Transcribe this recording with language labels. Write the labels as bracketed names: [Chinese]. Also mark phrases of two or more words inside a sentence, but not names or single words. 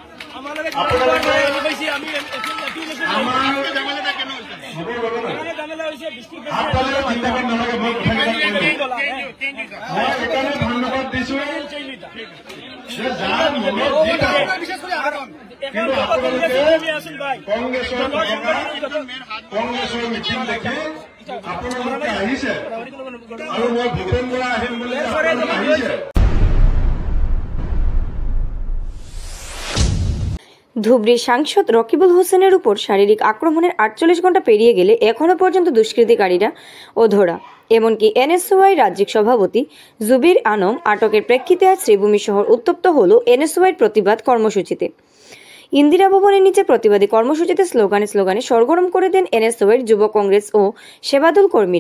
[Assamese] ধন্যবাদ দিছো যে যাৰ মনত যি থাকে কিন্তু আপোনালোকে কংগ্ৰেছৰ মিটিং দেখি আপোনালোকে আহিছে আৰু মই ভূপেন বৰা আহিম বুলি আহিছে। [Bangla] ধুবড়ী সাংসদ রকিবুল হোসেনের উপর শারীরিক আক্রমণের 48 ঘন্টা পেরিয়ে গেলে এখনও পর্যন্ত দুষ্কৃতিকারীরা অধরা। এমনকি এনএসওয়াই রাজ্যিক সভাপতি জুবির আনম আটকের প্রেক্ষিতে আজ শ্রীভূমি শহর উত্তপ্ত হল এনএসওয়াইয়ের প্রতিবাদ কর্মসূচিতে। ইন্দিরা ভবনের নিচে প্রতিবাদী কর্মসূচিতে স্লোগানে সরগরম করে দেন এনএসওয়াইয়ের যুব কংগ্রেস ও সেবাদল কর্মীরা।